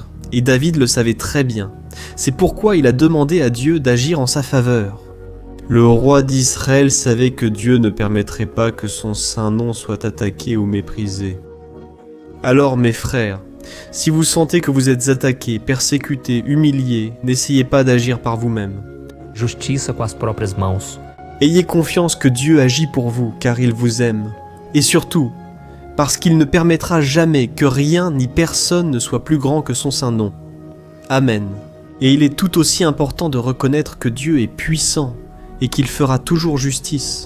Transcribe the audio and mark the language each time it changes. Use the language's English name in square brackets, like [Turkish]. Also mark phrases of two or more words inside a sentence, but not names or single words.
[French] Et David le savait très bien. C'est pourquoi il a demandé à Dieu d'agir en sa faveur. Le roi d'Israël savait que Dieu ne permettrait pas que son saint nom soit attaqué ou méprisé. Alors mes frères, si vous sentez que vous êtes attaqués, persécutés, humiliés, n'essayez pas d'agir par vous-même. [Portuguese] Justiça com as próprias mãos. [French] Ayez confiance que Dieu agit pour vous, car il vous aime. Et surtout, parce qu'il ne permettra jamais que rien ni personne ne soit plus grand que son saint nom. Amen. Et il est tout aussi important de reconnaître que Dieu est puissant et qu'il fera toujours justice.